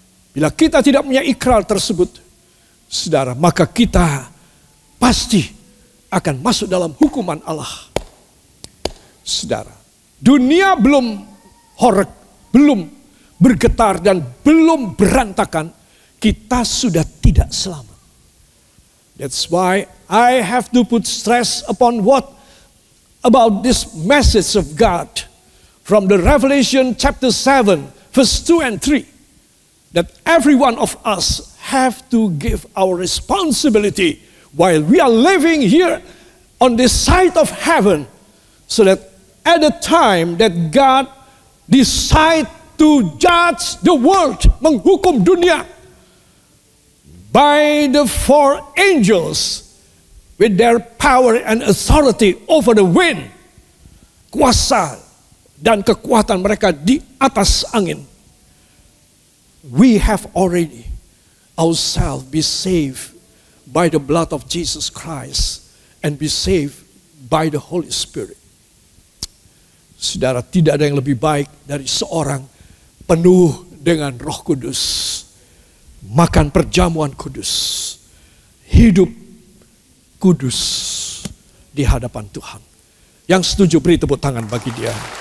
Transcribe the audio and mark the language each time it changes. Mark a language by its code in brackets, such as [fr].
[id] Bila kita tidak punya ikrar tersebut, saudara, maka kita pasti akan masuk dalam hukuman Allah. Saudara, dunia belum horeg, belum bergetar dan belum berantakan, kita sudah tidak selamat. [en] That's why I have to put stress upon about this message of God from the Revelation chapter 7 verse 2 and 3. That every one of us have to give our responsibility while we are living here on this side of heaven, so that at the time that God decide to judge the world, [id] menghukum dunia, [en] by the four angels with their power and authority over the wind. [id] Kuasa dan kekuatan mereka di atas angin. [en] We have already ourselves be saved by the blood of Jesus Christ and be saved by the Holy Spirit. [id] Saudara, tidak ada yang lebih baik dari seorang penuh dengan Roh Kudus, makan perjamuan kudus, hidup kudus di hadapan Tuhan. Yang setuju beri tepuk tangan bagi dia.